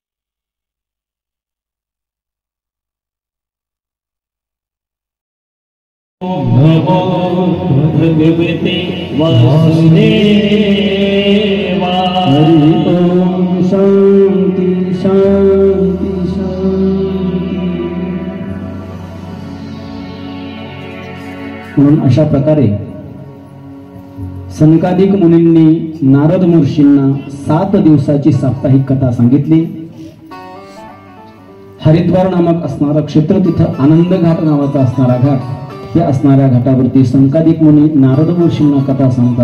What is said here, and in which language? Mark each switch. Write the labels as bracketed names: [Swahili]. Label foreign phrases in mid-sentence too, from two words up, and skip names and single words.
[Sanskrit] नमो भगवते वासुदेवाय हरि ओम शांति शांति शांति। [Marathi] म्हणून अशा प्रकारे सनकादिक मुनींनी नारद महर्षींना 7 दिवसाची साप्ताहिक कथा सांगितली। हरिद्वार नामक असणारा क्षेत्र, तिथं आनंद घाट नावाचा असणारा घाट, या असणाऱ्या घाटावरती सनकादिक मुनी नारद महर्षींना कथा सांगतात।